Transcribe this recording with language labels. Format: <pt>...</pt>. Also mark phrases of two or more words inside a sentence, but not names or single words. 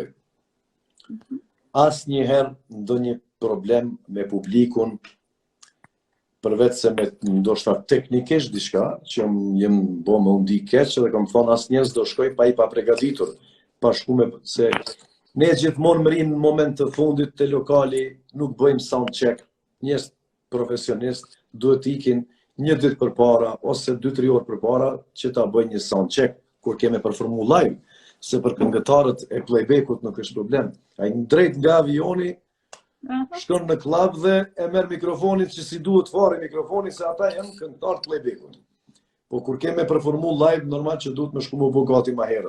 <sq>Asnjëherë ndonjë problem me publikun, përveç se me ndoshta teknikisht diçka, që jem bo më undi keq dhe kam thonë asnjëherë s'do shkoj pa i përgatitur, pa shku me se ne gjithmonë mërim në moment të fundit të lokali, nuk bëjmë</sq> <en>sound check,</en> <sq>njerëz profesionist duhet ikin një ditë përpara ose 2-3 orë përpara që ta bëjnë një</sq> <en>sound check</en> <sq>kur kemi performu live, se për këngëtarët e playbackut nuk është problem. Ai drejt nga avioni shkon në klub dhe e merr mikrofonin që si duhet fare mikrofoni se ata janë këngëtar playbackut. Po kur kemi performu live normal që duhet më shku më gati më herët.</sq>